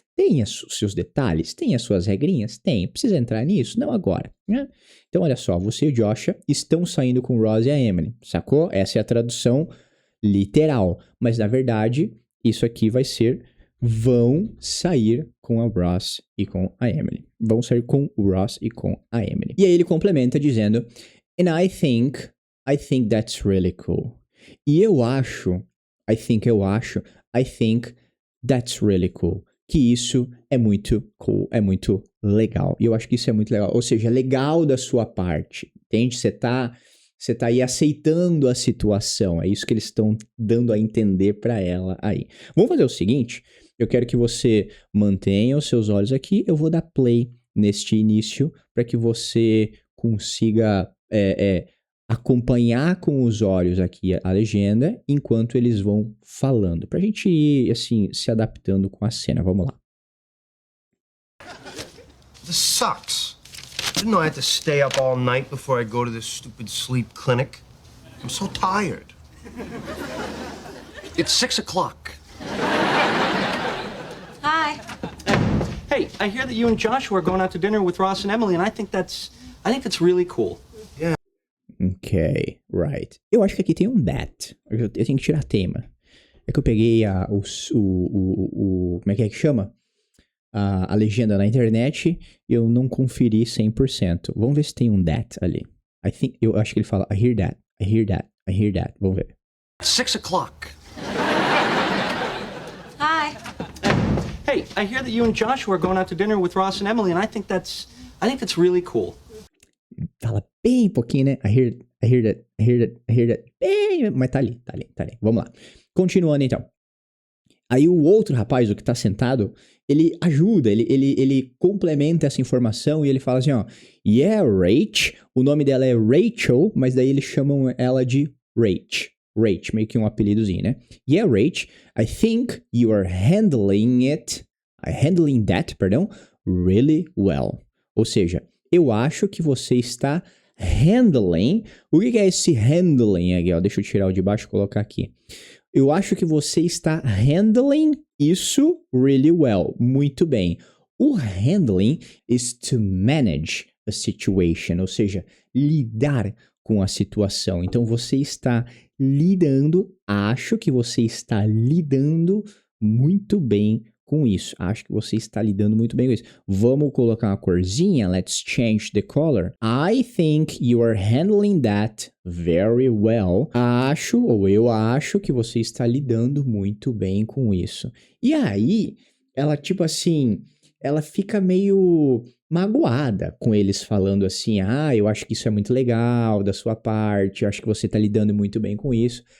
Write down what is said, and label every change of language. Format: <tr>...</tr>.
<pt>Tem os seus detalhes? Tem as suas regrinhas? Tem. Precisa entrar nisso? Não agora, né? Então olha só, você e o Joshua estão saindo com o Ross e a Emily, sacou? Essa é a tradução literal, mas na verdade isso aqui vai ser vão sair com a Ross e com a Emily. Vão sair com o Ross e com a Emily. E aí ele complementa dizendo</pt> <en>and I think that's really cool.</en> <pt>E eu acho,</pt> <en>I think that's really cool.</en> <pt>que isso é muito cool, é muito legal. E eu acho que isso é muito legal. Ou seja, legal da sua parte, entende? Você tá aí aceitando a situação. É isso que eles estão dando a entender pra ela aí. Vamos fazer o seguinte, eu quero que você mantenha os seus olhos aqui. Eu vou dar play neste início para que você consiga acompanhar com os olhos aqui a legenda enquanto eles vão falando. Pra gente ir, assim, se adaptando com a cena. Vamos lá.</pt> <en>This sucks. I didn't know I had to stay up all night before I go to this stupid sleep clinic. I'm so tired. It's 6 o'clock. Hi. Hey, I hear that you and Joshua are going out to dinner with Ross and Emily, and I think that's really cool. Ok, right.</en> <pt>Eu acho que aqui tem um that. Eu tenho que tirar tema. É que eu peguei como é que chama? A legenda na internet e eu não conferi 100%. Vamos ver se tem um that ali. Eu acho que ele fala,</pt> <en>I hear that, I hear that, I hear that.</en> <pt>Vamos ver.</pt> <en>6 o'clock. Hi. Hey, I hear that you and Joshua are going out to dinner with Ross and Emily, and I think that's really cool. Fala bem pouquinho, né? I hear that, I hear that, I hear that.</en> <pt>Bem, mas tá ali. Vamos lá. Continuando então. Aí o outro rapaz, o que tá sentado, ele ajuda, ele complementa essa informação e ele fala assim, ó, yeah, Rach, o nome dela é Rachel, mas daí eles chamam ela de Rach, meio que um apelidozinho, né?</pt> <en>Yeah, Rach, I think you are handling that, really well.</en> <pt>Ou seja, eu acho que você está handling. O que é esse handling aqui, ó? Deixa eu tirar o de baixo e colocar aqui. Eu acho que você está handling isso</pt> <en>really well.</en> <pt>Muito bem. O</pt> <en>handling is to manage a situation,</en> <pt>ou seja, lidar com a situação. Então você está lidando, acho que você está lidando muito bem com isso. Acho que você está lidando muito bem com isso. Vamos colocar uma corzinha.</pt> <en>Let's change the color. I think you are handling that very well.</en> <pt>Eu acho que você está lidando muito bem com isso. E aí, ela tipo assim, ela fica meio magoada com eles falando assim, eu acho que isso é muito legal da sua parte, eu acho que você tá lidando muito bem com isso.</pt>